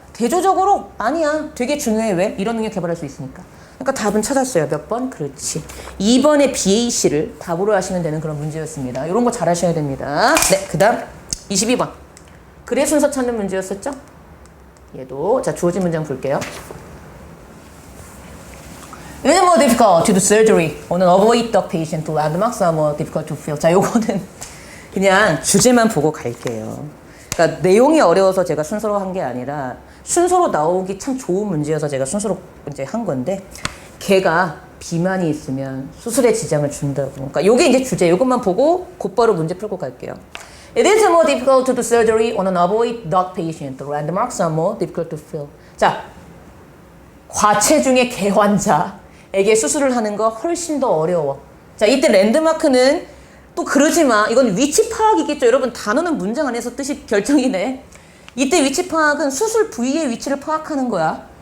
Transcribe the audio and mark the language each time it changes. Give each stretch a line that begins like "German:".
Korean: 대조적으로 아니야. 되게 중요해. 왜? 이런 능력 개발할 수 있으니까. 그러니까 답은 찾았어요. 몇 번? 그렇지. 2번의 BAC를 답으로 하시면 되는 그런 문제였습니다. 이런 거 잘 하셔야 됩니다. 네, 그 다음 22번. 글의 순서 찾는 문제였었죠? 얘도 자, 주어진 문장 볼게요.
English: It is more difficult to do surgery on an overweight dog patient. Landmarks are more difficult to fill.
Korean: 자, 요거는 그냥 주제만 보고 갈게요. 그러니까 내용이 어려워서 제가 순서로 한 게 아니라 순서로 나오기 참 좋은 문제여서 제가 순서로 이제 한 건데, 걔가 비만이 있으면 수술에 지장을 준다고. 그러니까 요게 이제 주제. 요것만 보고 곧바로 문제 풀고 갈게요.
English: It is more difficult to do surgery on an overweight dog patient. The landmarks are more difficult to fill.
Korean: 자, 과체중의 개 환자에게 수술을 하는 거 훨씬 더 어려워. 자, 이때 랜드마크는 또 그러지 마. 이건 위치 파악이겠죠. 여러분 단어는 문장 안에서 뜻이 결정이네. 이때 위치 파악은 수술 부위의 위치를 파악하는 거야.